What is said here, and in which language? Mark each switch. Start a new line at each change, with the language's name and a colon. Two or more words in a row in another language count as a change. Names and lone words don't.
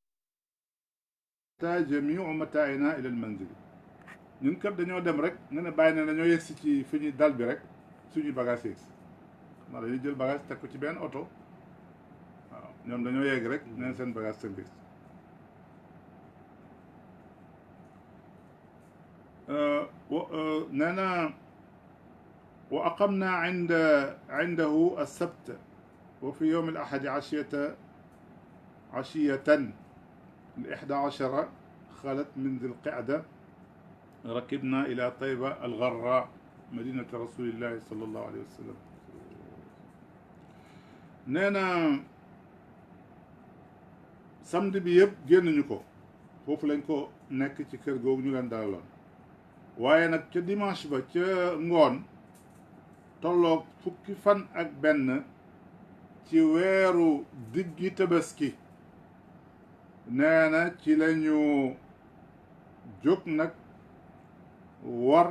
Arabic: أتى جميع متاعنا إلى المنزل
Wolof: ñun kat dañoo dem rek nga ne bàyyi ne dañoo yegsi ci fi ñuy dal bi rek suñuy bagage yegsi maa dañuy jël bagage teg ko ci benn oto waaw ñoom dañoo yegg rek neen seen bagage seen bis nee na
Arabic: وأقمنا عنده السبت وفي يوم الأحد عشية الإحدى عشرة خلت من ذي القعدة ركبنا إلى طيبة الغراء مدينة رسول الله صلى الله عليه وسلم
Wolof: nee na samedi bi yëpp génnuñu ko foofu lañ ko nekk ci kër googu ñu leen dalaloon waaye nag ca dimanche ba ca ngoon tolloog fukki fan ak benn ci weeru diggi tabaski nee na ci la ñu jóg nag war